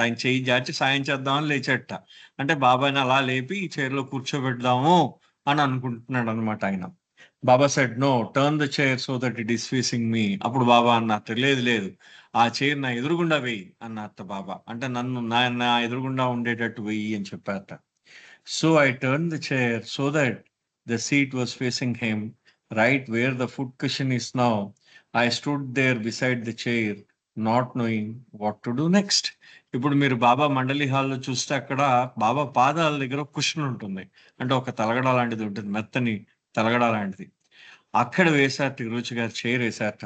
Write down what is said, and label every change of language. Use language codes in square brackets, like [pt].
[te] ఆయన చెయ్యి చాచి సాయం చేద్దామని లేచాడట. అంటే బాబాని అలా లేపి ఈ చైర్‌లో కూర్చోబెడదాము అని అనుకుంటున్నాడనమాట ఆయన. [en] Baba said, "no, turn the chair so that it is facing me." [te] అప్పుడు బాబా అన్నట్టు, "లేదు, లేదు. ఆ చైర్ నా ఎదురుగుండా వెయ్యి" అన్నట్ట బాబా. అంటే నన్ను నా నా ఎదురుగుండా ఉండేటట్టు వెయ్యి అని చెప్పారట. [en] So I turned the chair so that the seat was facing him, right where the foot cushion is now. I stood there beside the chair, not knowing what to do next. [te] ఇప్పుడు మీరు బాబా మండలి హాల్‌లో చూస్తే అక్కడ బాబా పాదాల దగ్గర ఒక cushion ఉంటుంది. అంటే ఒక తలగడ లాంటిది ఉంటుంది. మెత్తని తలగడ లాంటిది. అక్కడ వేశారట తిరుచి గారు చైర్ వేశారట.